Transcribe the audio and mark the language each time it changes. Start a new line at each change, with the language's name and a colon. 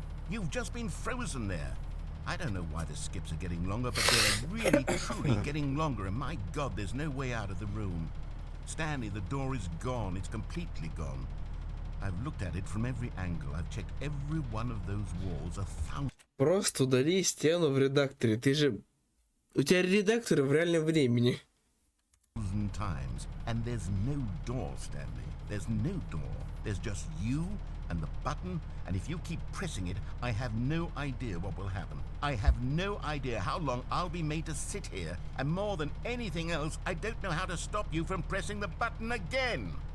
English: You've just been frozen there. I don't know why the skips are getting longer, but they're really, truly getting longer. And my God, there's no way out of the room. Stanley, the door is gone. It's completely gone. I've looked at it from every angle. I've checked every one of those walls 1,000
Russian: Просто удали стену в редакторе. Ты же... У тебя редакторы в реальном времени.
English: times. And there's no door, Stanley. There's no door. There's just you and the button. And if you keep pressing it, I have no idea what will happen. I have no idea how long I'll be made to sit here. And more than anything else, I don't know how to stop you from pressing the button again.